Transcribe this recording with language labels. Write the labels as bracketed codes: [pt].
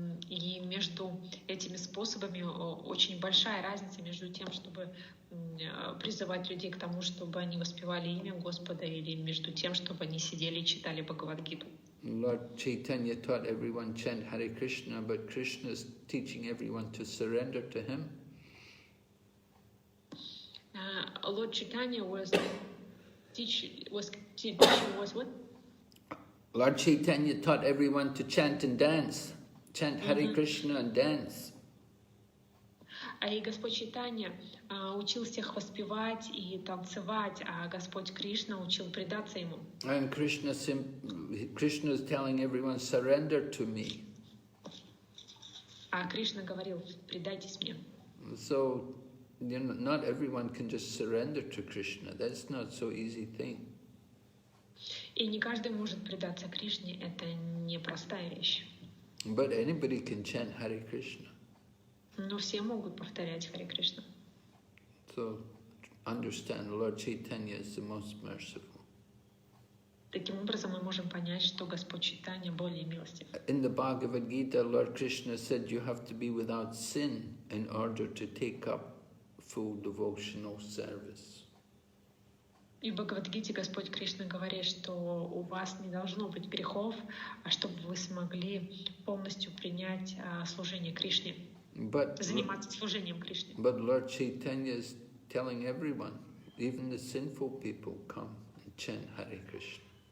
[ru] И между этими способами очень большая разница между тем, чтобы призывать людей к тому, чтобы они воспевали имя Господа, или между тем, чтобы они сидели и читали Бхагавад-гиту. [en] Lord Chaitanya taught everyone chant Hare Krishna, but Krishna is teaching everyone to surrender to him. Lord Chaitanya was what? Lord Chaitanya taught everyone to chant and dance, chant Hare Krishna and dance. [ru] И Господь Чайтанья учил всех воспевать и танцевать, а Господь Кришна учил предаться Ему. [en] And Krishna is telling everyone, surrender to me. [ru] А Кришна говорил, предайтесь мне. [en] So, not everyone can just surrender to Krishna. That's not so easy thing. [ru] И не каждый может предаться Кришне, это непростая вещь. [en] But anybody can chant Hare Krishna. [ru] Но все могут повторять Харе Кришна. [en] So, understand, Lord Chaitanya is the most merciful. [ru] Таким образом, мы можем понять, что Господь Чайтанья более милостив. [en] In the Bhagavad Gita, Lord Krishna said you have to be without sin in order to take up full devotional service. [ru] И в Бхагавад-гите Господь Кришна говорит, что у вас не должно быть грехов, чтобы вы смогли полностью принять служение Кришне, заниматься служением Кришне. [en] But Lord Chaitanya is telling everyone, even the sinful people, come and chant Hare Krishna.